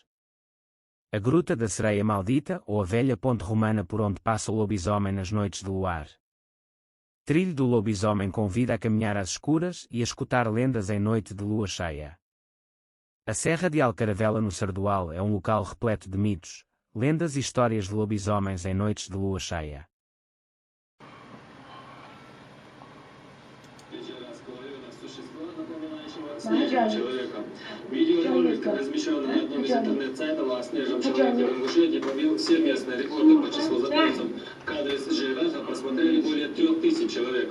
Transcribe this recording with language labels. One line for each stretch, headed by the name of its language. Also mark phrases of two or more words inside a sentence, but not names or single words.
Portuguese: A Gruta da Sereia Maldita ou a velha ponte romana por onde passa o lobisomem nas noites de luar. Trilho do lobisomem convida a caminhar às escuras e a escutar lendas em noite de lua cheia. A Serra de Alcaravela no Sardual é um local repleto de mitos, lendas e histórias de lobisomens em noites de lua cheia.
Russian: Человека. Видеоролик, размещенный на одном из интернет-сайтов о снежном человеке в Ингушетии, побил все местные рекорды по числу записок. Кадры с Джейраха просмотрели более 3000 человек.